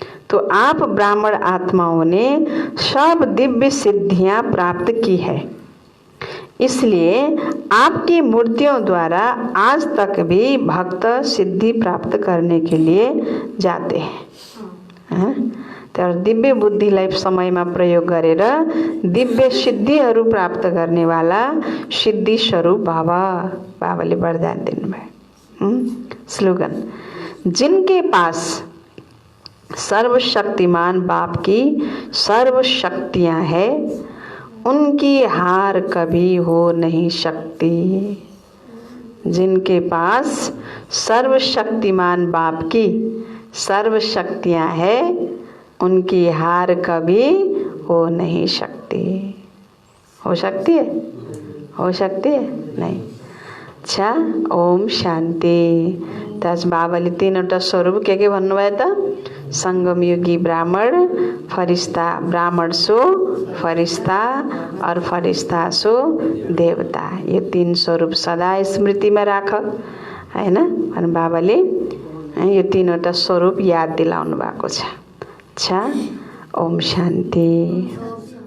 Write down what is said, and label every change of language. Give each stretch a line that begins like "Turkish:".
Hindi: तो आप ब्राह्मण आत्माओं ने सब दिव्य सिद्धियां प्राप्त की है, इसलिए आपकी मूर्तियों द्वारा आज तक भी भक्त सिद्धि प्राप्त करने के लिए जाते हैं।
Nepali: तर दिव्य बुद्धिलाई समयमा प्रयोग गरेर दिव्य सिद्धिहरू प्राप्त गर्ने वाला सिद्धि स्वरूप बाबा, बाबाले वरदान दिनुभयो।
Hindi: स्लोगन, जिनके पास सर्वशक्तिमान बाप की सर्व शक्तियाँ है, उनकी हार कभी हो नहीं सकती। जिनके पास सर्वशक्तिमान बाप की सर्व शक्तियाँ है, उनकी हार कभी हो नहीं सकती। हो सकती है? हो सकती है? नहीं। अच्छा, ओम शांति।
Nepali: ताज बाबाले तीनवटा स्वरूप के भन्नुभयो त?
Hindi: संगमयुगी ब्राह्मण, फरिश्ता, ब्राह्मण सो फरिश्ता और फरिश्ता सो देवता। ये तीन स्वरूप सदा स्मृति में राख, हैन।
Nepali: अनि बाबाले यो तीनवटा स्वरूप याद दिलाउनु भएको छ। अच्छा, ओम शान्ति।